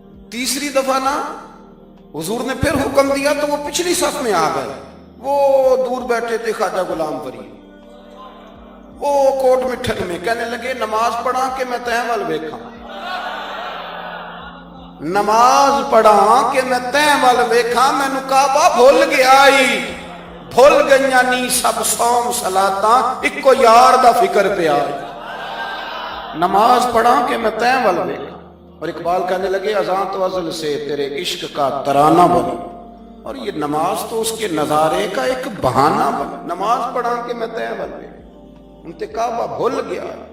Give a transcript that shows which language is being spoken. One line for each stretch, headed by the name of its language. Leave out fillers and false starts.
Urdu: تیسری دفعہ نا حضور نے پھر حکم دیا تو وہ پچھلی صف میں آ گئے. وہ دور بیٹھے تھے خواجہ غلام فرید, وہ کوٹ مٹھن میں کہنے لگے
Saraiki: نماز پڑھا کہ میں تہیں ول ویکھاں. نماز پڑھا کہ میں تہیں ول ویکھاں. مینوں کعبہ بھول گیا بھول گئیاں نی سب صوم صلاتاں اکو یار دا فکر پیا. نماز پڑھا کہ میں تہیں ول ویکھاں.
Urdu: اور اقبال کہنے لگے اذان تو ازل سے تیرے عشق کا ترانہ بنا. اور یہ نماز تو اس کے نظارے کا ایک بہانہ بنا.
Saraiki: نماز پڑھا کہ میں تہیں ول ویکھاں. انتے کعبہ بھول گیا.